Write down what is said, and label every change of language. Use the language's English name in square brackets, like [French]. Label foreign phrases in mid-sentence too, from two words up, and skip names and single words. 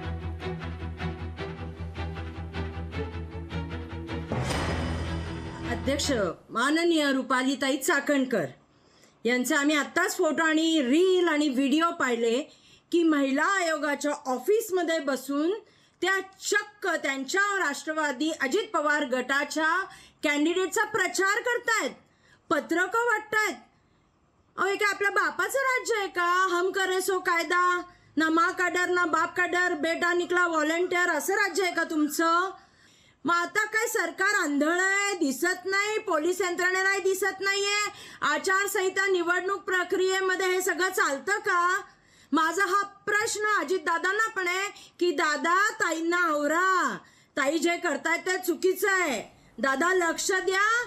[Marathi] अध्यक्ष माननीय रुपालीताई चाकणकर यांचा आम्ही आत्ताच फोटो आणि रील आणि व्हिडिओ पाहिले की महिला आयोगाच्या ऑफिसमध्ये बसून त्या चक्क त्यांच्या राष्ट्रवादी अजित पवार गटाच्या कॅन्डिडेटचा प्रचार करतायत, पत्रकं वाटतायत। अहो, हे काय आपल्या बापाचं राज्य आहे का? [Hindi] हम करे सो कायदा, ना माँ का डर ना बाप का डर, बेटा निकला व्हॉलंटियर, [Marathi] असं राज्य आहे का तुमचं? मग आता काय सरकार आंधळ आहे, दिसत नाही, पोलीस यंत्रणेलाही दिसत नाहीये, आचारसंहिता निवडणूक प्रक्रियेमध्ये हे सगळं चालतं का? माझा हा प्रश्न अजित दादांना पण आहे की दादा, ताईंना आवरा, ताई जे करतायत ते चुकीचं आहे, दादा लक्ष द्या।